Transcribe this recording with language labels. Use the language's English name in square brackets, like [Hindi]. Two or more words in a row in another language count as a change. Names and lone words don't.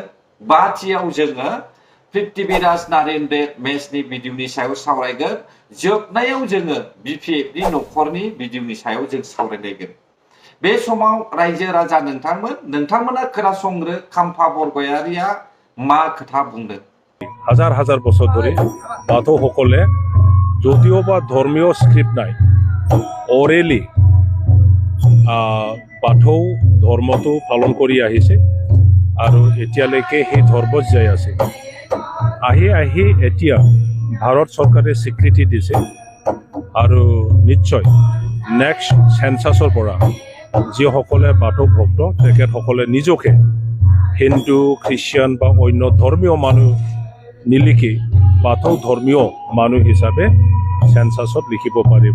[Bodo] बाथियाव जोङो पृथ्वीराज नारेन मेचनि भिडिअनि सायाव सावरायगोन। जोबनायाव जोङो बिपिएफनि न'खरनि भिडिअनि सायाव जों सावरायलायगोन। बे समाव रायजो राजा नोंथांमोना खोनासंग्रो खाम्फा बरगयारीया मा खोथा बुंदों। [Assamese] হাজার হাজার বছর ধরে বাথৌ সকলে যদিও বা ধর্মীয় স্ক্রিপ্ট নাই অৰেলি বাথৌ ধৰ্মটো পালন কৰি আহিছে আৰু এতিয়ালৈকে সেই ধৰ্মত যাই আছে। আহি এতিয়া ভাৰত চৰকাৰে স্বীকৃতি দিছে আৰু নিশ্চয় [English] next census [Assamese] পৰা যিসকলে বাথৌ ভক্ত তেখেতসকলে নিজকে হিন্দু খ্ৰীষ্টিয়ান বা অন্য ধৰ্মীয় মানুহ নিলিখি বাথৌ ধৰ্মীয় মানুহ হিচাপে সেন্সাছত লিখিব পাৰিব।